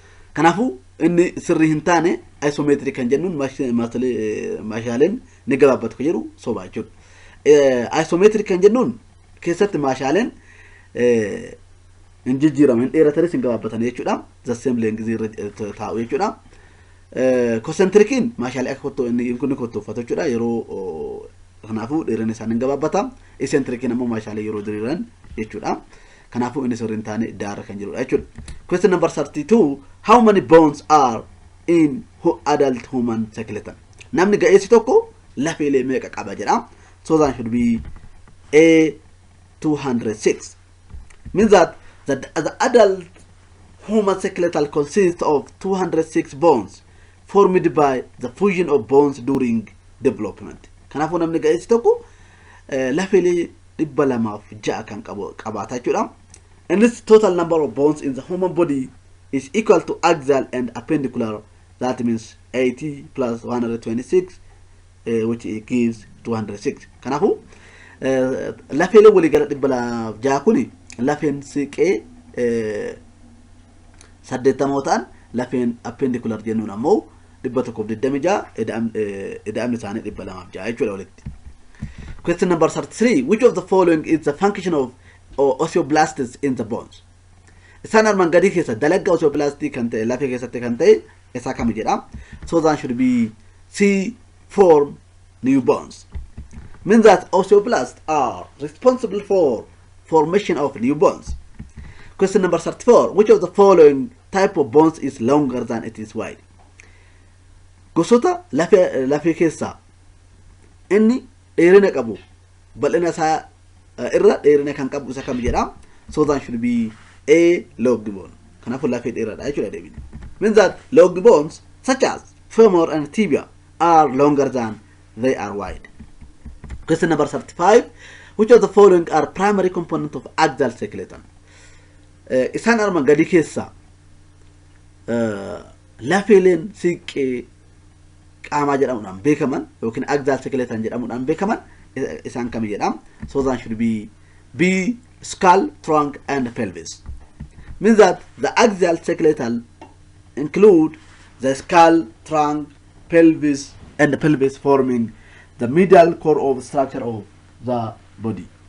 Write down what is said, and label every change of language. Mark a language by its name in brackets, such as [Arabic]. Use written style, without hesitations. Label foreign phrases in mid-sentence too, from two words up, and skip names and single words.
[Oromo] Kanaafuu inni sirrii hin taane isometric kan jennuun maashaaleen ni gabaabbatu kan jedhu sobaa jechuudha. Isometric kan jennuun keessatti maashaaleen hin jijjiiraman hin dheeratanis hin gabaabbatan jechuudha. [English] The same length [Oromo] taa'u jechuudha. Concentricin maashaalee akka kottoo inni kun kottooffatu jechuudha. Yeroo kanaafuu dheerina isaanii hin gabaabbata. Eccentricin ammoo maashaalee yeroo diriiran jechuudha. Kanaafuu inni sirrii hin taane daara kan jedhudha jechuudha. [English] Question number 32. How many bones are in adult human skeleton? [Oromo] Namni ga'eessi tokko lafeelee meeqa qaba jedha. [English] So that should be A 206. Means that the adult human skeletal consists of 206 bones formed by the fusion of bones during development. [Oromo] Kanaafuu namni ga'eessi tokko lafeelee 206 kan qabaata jechuudha. [English] And this total number of bones in the human body is equal to axial and appendicular. That means 80 plus 126, which gives 206. [Oromo] Kanaafuu lafeelee walii gala 206 kuni lafeen siqee 80 lafeen appendicular jennuun ammoo 126 ida'amni isaanii 206 jechuudha walitti. [English] Question number 33. Which of the following is the function of osteoblasts in the bones? [Oromo] Isaan armaan gadii keessa dalagga osteoblastii kan ta'e lafee keessatti kan ta'e isaa kam jedha. [English] So that should be C. Form new bones. Means that osteoblasts are responsible for formation of new bones. Question number 34. Which of the following type of bones is longer than it is wide? [Oromo] Gosoota lafee keessa inni dheerina qabu bal'ina isaa irra dheerina kan qabu isa kam jedha. [English] So that should be A. Long bone. [Oromo] Kanaafuu lafee dheeraadha jechuudha deebiin. [English] Means that long bones such as femur and tibia are longer than they are wide. Question number 35. Which of the following are primary components of axial skeleton? [Oromo] Isaan armaan gadii keessa lafeeleen siqee qaamaa jedhamuudhaan beekaman yookiin [English] axial skeleton [Oromo] jedhamuudhaan beekaman isaan kam jedham. [English] So that should be B. Skull, trunk, and pelvis. Means that the axial skeletal include the skull, trunk, pelvis, and the pelvis forming the middle core of structure of the body.